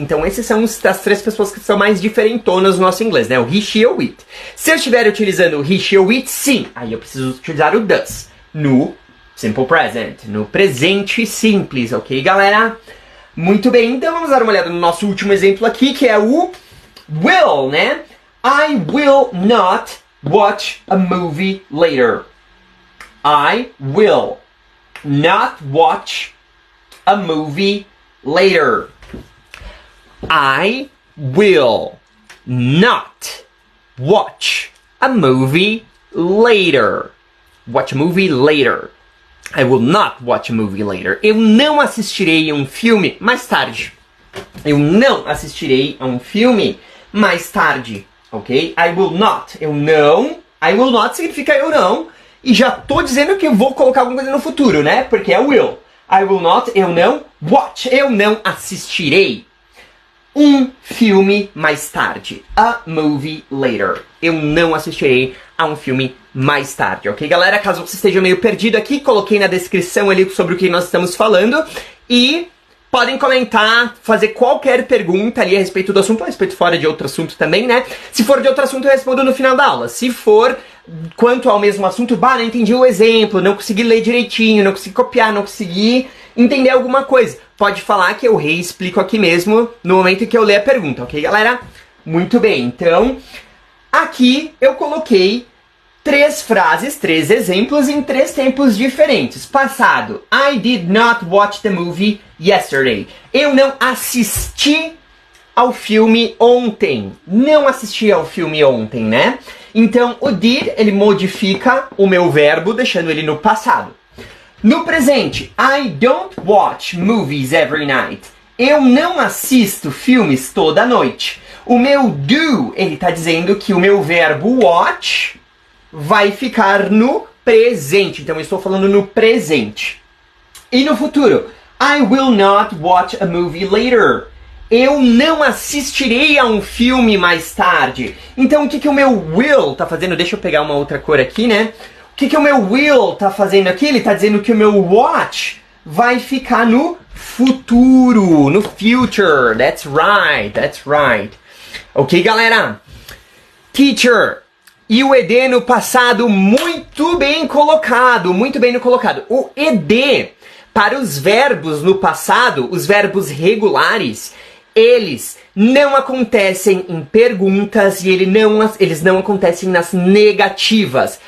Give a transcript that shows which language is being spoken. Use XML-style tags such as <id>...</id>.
<pt>Então esses são as três pessoas que são mais diferentonas no nosso inglês, né? O he, she ou it. Se eu estiver utilizando o he, she ou it, sim. Aí eu preciso utilizar o does no simple present, no presente simples, ok, galera? Muito bem, então vamos dar uma olhada no nosso último exemplo aqui, que é o will, né?</pt> <en>I will not watch a movie later. I will not watch a movie later. I will not watch a movie later. Watch a movie later. I will not watch a movie later.</en> <pt>Eu não assistirei a um filme mais tarde. Eu não assistirei a um filme mais tarde, ok?</pt> <en>I will not.</en> <pt>Eu não.</pt> <en>I will not</en> <pt>significa eu não. E já tô dizendo que eu vou colocar alguma coisa no futuro, né? Porque é will.</pt> <en>I will not.</en> <pt>Eu não. Watch. Eu não assistirei um filme mais tarde.</pt> <en>A movie later.</en> <pt>Eu não assistirei a um filme mais tarde, ok, galera? Caso você esteja meio perdido aqui, coloquei na descrição ali sobre o que nós estamos falando. E podem comentar, fazer qualquer pergunta ali a respeito do assunto, a respeito fora de outro assunto também, né? Se for de outro assunto, eu respondo no final da aula. Se for quanto ao mesmo assunto, não entendi o exemplo, não consegui ler direitinho, não consegui copiar, não consegui entender alguma coisa, pode falar que eu reexplico aqui mesmo no momento em que eu ler a pergunta, ok, galera? Muito bem, então aqui eu coloquei 3 frases, 3 exemplos em 3 tempos diferentes. Passado,</pt> <en>I did not watch the movie yesterday.</en> <pt>Eu não assisti ao filme ontem. Não assisti ao filme ontem, né? Então, o did, ele modifica o meu verbo, deixando ele no passado. No presente,</pt> <en>I don't watch movies every night.</en> <pt>Eu não assisto filmes toda noite. O meu do, ele tá dizendo que o meu verbo watch vai ficar no presente. Então eu estou falando no presente. E no futuro,</pt> <en>I will not watch a movie later.</en> <pt>Eu não assistirei a um filme mais tarde. Então o que que o meu will tá fazendo? Deixa eu pegar uma outra cor aqui, né? O que que o meu will tá fazendo aqui? Ele tá dizendo que o meu watch vai ficar no futuro, no future.</pt> <en>That's right, that's right.</en> <pt>Ok, galera? Teacher. E o ED no passado, muito bem colocado, muito bem colocado. O ED, para os verbos no passado, os verbos regulares, eles não acontecem em perguntas e eles não acontecem nas negativas.</pt>